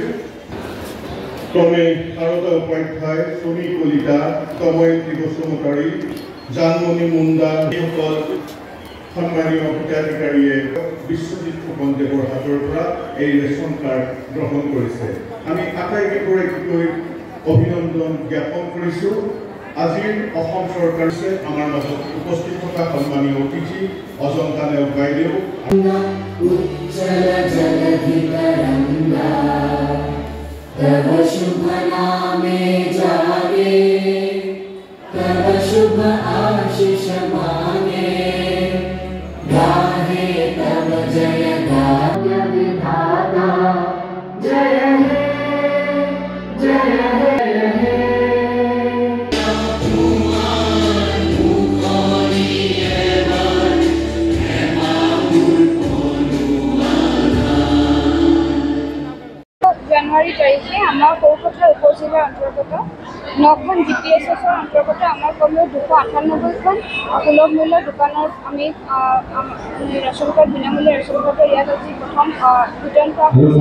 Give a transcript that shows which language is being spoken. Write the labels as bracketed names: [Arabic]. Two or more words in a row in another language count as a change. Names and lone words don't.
[Assamese] ক্ৰমে শাৰদা উপাধ্যায়, চনী কলিতা, তময়ন্তী বসুমতাৰী, জানমণি মুণ্ডা এইসকল সন্মানীয় হিতাধিকাৰীয়ে বিশ্বজিৎ ফুকনদেৱৰ হাতৰ পৰা এই [English] ration card [Assamese] গ্ৰহণ কৰিছে। আমি আটাইকেইগৰাকীকৈ অভিনন্দন জ্ঞাপন কৰিছোঁ। আজিৰ অসম চৰকাৰে আমাৰ মাজত উপস্থিত থকা সন্মানীয় অতিথি অজন্তা নেওগ বাইদেউ [Bangla] তব শুভ নামে জাগে, তব শুভ আশীষ মাঙ্গে, গাহে তব জয় গায় বিধাতা, জয় হে জয় হে। [Assamese] জানুৱাৰী তাৰিখে আমাৰ সৰুপথাৰ উপজিলাৰ অন্তৰ্গত 9খন GPSৰ অন্তৰ্গত আমাৰ কমেও 298খন সুলভ মূল্যৰ দোকানত আমি [English] ration card [Assamese] বিনামূলীয়া [English] ration card [Assamese] ইয়াত আজি প্ৰথম বিতৰণ কৰা হৈছে।